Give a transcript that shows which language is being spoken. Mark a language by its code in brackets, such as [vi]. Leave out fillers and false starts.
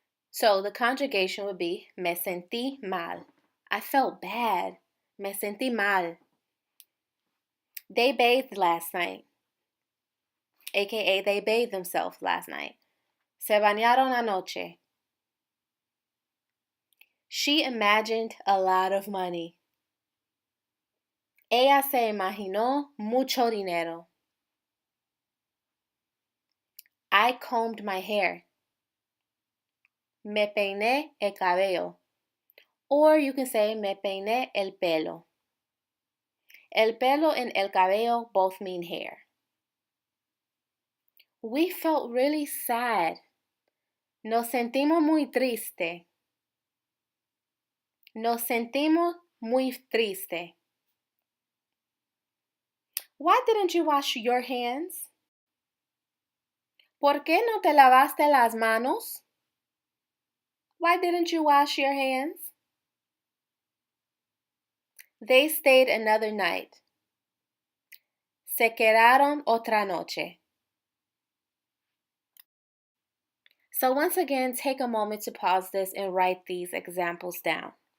[en] So the conjugation would be [es] me sentí mal. [en] I felt bad. [es] Me sentí mal. [en] They bathed last night. AKA they bathed themselves last night. [es] Se bañaron anoche. [en] She imagined a lot of money. [es] Ella se imaginó mucho dinero. [en] I combed my hair. [es] Me peiné el cabello. [en] Or you can say [es] me peiné el pelo. [en] El pelo and el cabello both mean hair. We felt really sad. [es] Nos sentimos muy triste. Nos sentimos muy triste. [en] Why didn't you wash your hands? [es] ¿Por qué no te lavaste las manos? [en] Why didn't you wash your hands? They stayed another night. [es] Se quedaron otra noche. [en] So once again, take a moment to pause this and write these examples down.